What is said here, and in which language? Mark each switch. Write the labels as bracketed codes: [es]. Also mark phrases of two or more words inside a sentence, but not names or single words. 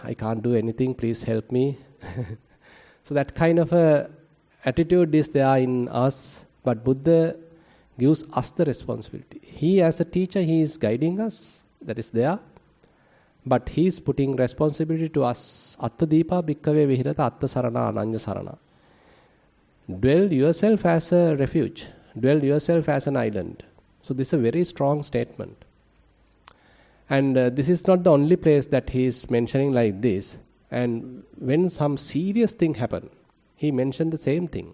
[en] I can't do anything. Please help me. So that kind of a attitude is there in us, but Buddha gives us the responsibility. He as a teacher, he is guiding us, that is there, but he is putting responsibility to us. [pi] Attadipa bhikkave vihirata atta sarana ananya sarana. [en] Dwell yourself as a refuge. Dwell yourself as an island. So this is a very strong statement. And this is not the only place that he is mentioning like this. And when some serious thing happened, he mentioned the same thing.